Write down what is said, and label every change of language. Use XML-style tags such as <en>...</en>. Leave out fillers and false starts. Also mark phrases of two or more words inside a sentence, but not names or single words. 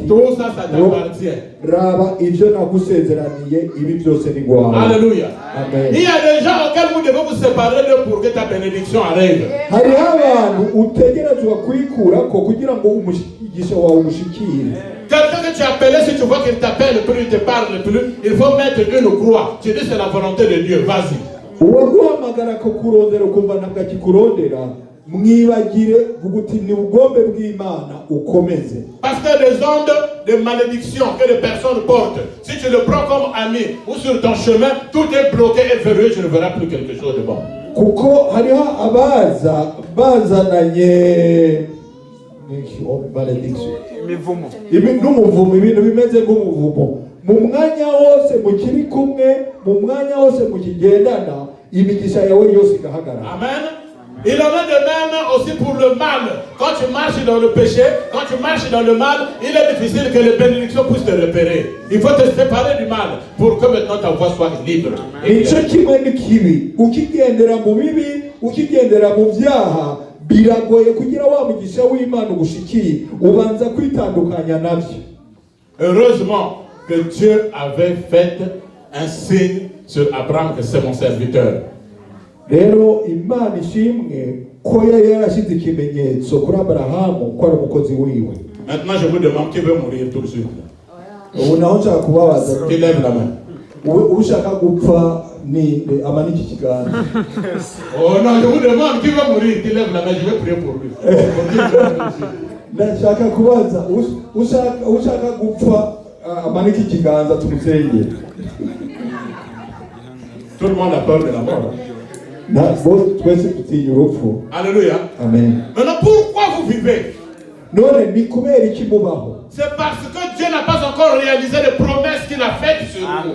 <fr>Tout ça, ça t'appartient.</fr> <rn>raba ibyo nagusezeraniye ibi byose ni gwawe. Alléluia. Amen.</rn> <fr>Il y a des gens auxquels vous devez vous séparer d'eux pour que ta bénédiction arrive.</fr> <rn>Hariho abantu utegerezwa kwikurako kugira ngo umugisha wawe umushikire.</rn> <fr>Quelqu'un que tu as appelé, si tu vois qu'il t'appelle plus, il te parle plus, il faut mettre une croix. Tu dis c'est la volonté de Dieu, vas-y.</fr> <rn>Uwaguhamagara ko kurondera ukumva ntabwo akikurondera mwibagire vuguti ni ubugombe bw'Imana ukomeze.</rn> <fr>Parce que les ondes de malédiction que les personnes portent, si tu le prends comme ami ou sur ton chemin, tout est bloqué et verrouillé, tu ne verras plus quelque chose de bon.</fr> <rn>Kuko hariho abaza bazananye malediction imivumo n'umuvumo ibintu bimeze nk'umuvumo mu mwanya wose mukiri kumwe mu mwanya wose mukigendana imigisha yawe yose igahagarara. Amen.</rn> <fr>Il en est de même aussi pour le mal. Quand tu marches dans le péché, quand tu marches dans le mal, il est difficile que les bénédictions puissent te repérer. Il faut te séparer du mal pour que maintenant ta voix soit libre.</fr> <rn>Nicyo kimwe n'ikibi ukigendera mu bibi ukigendera mu byaha biragoye kugira wa mugisha w'Imana ugushikire ubanza kwitandukanya nabyo.</rn> <fr>Heureusement que Dieu avait fait un signe sur Abraham que c'est mon serviteur.</fr> <rn>Rero Imana ishimwe ko yari yarashyize ikimenyetso kuri Aburahamu ko ari umukozi wiwe.</rn> <fr>Maintenant je vous demande qui veut mourir tout de suite.</fr> <rn>Ubu naho nshaka kubabaza</rn> <fr>Qui lève la main.</fr> <rn>ushaka gupfa ninde amaniki kiganza.</rn> <fr>Oh non, je vous demande qui va mourir, qui lève la main, je vais prier pour lui.</fr> <rn>Ndashaka kubaza ushaka gupfa amaniki kiganza tumusengere.</rn> <fr>Tout le monde a peur de la mort. Alléluia. Amen. Maintenant, pourquoi vous vivez? C'est parce que Dieu n'a pas encore réalisé les promesses qu'il a faites sur vous.</fr>